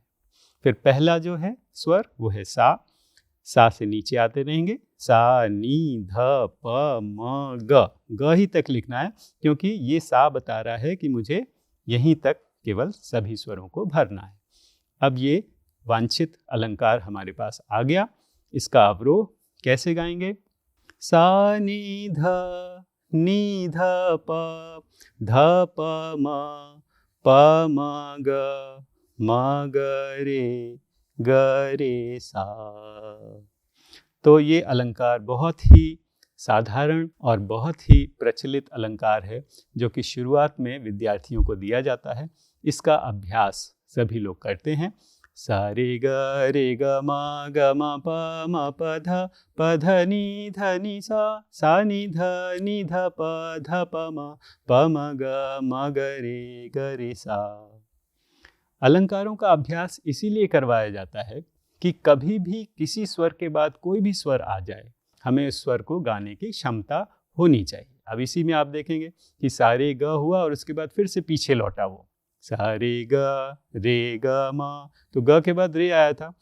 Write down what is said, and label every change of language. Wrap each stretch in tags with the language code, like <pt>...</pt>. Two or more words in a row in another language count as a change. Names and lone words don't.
<hi>फिर पहला जो है स्वर वो है सा से नीचे आते रहेंगे, सा नी ध प म ग ही तक लिखना है, क्योंकि ये सा बता रहा है कि मुझे यहीं तक केवल सभी स्वरों को भरना है। अब ये वांछित अलंकार हमारे पास आ गया। इसका अवरोह कैसे गाएंगे? सा नी ध प ध प म ग रे सा। तो ये अलंकार बहुत ही साधारण और बहुत ही प्रचलित अलंकार है, जो कि शुरुआत में विद्यार्थियों को दिया जाता है। इसका अभ्यास सभी लोग करते हैं। सा रे ग म प ध नि सा नी ध प म ग रे सा। अलंकारों का अभ्यास इसीलिए करवाया जाता है कि कभी भी किसी स्वर के बाद कोई भी स्वर आ जाए, हमें उस स्वर को गाने की क्षमता होनी चाहिए। अब इसी में आप देखेंगे कि सा रे ग हुआ और उसके बाद फिर से पीछे लौटा वो सा रे ग म, तो ग के बाद रे आया था।</hi>